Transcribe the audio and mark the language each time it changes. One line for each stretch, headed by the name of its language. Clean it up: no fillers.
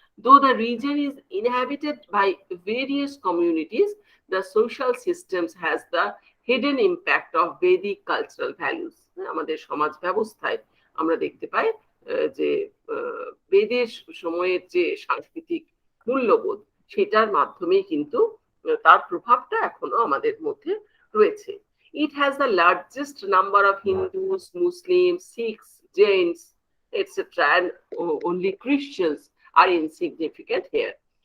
English: Though the region is inhabited by various communities, the social systems has the hidden impact of Vedic cultural values.
Bangla: আমাদের সমাজ ব্যবস্থায় আমরা দেখতে পাই যে বেদের সময়ের যে সাংস্কৃতিক মূল্যবোধ, সেটার মাধ্যমেই কিন্তু তার প্রভাবটা এখনো আমাদের মধ্যে রয়েছে।
English: It has the largest number of Hindus, Muslims, Sikhs, Jains, etc. And only Christians are insignificant here.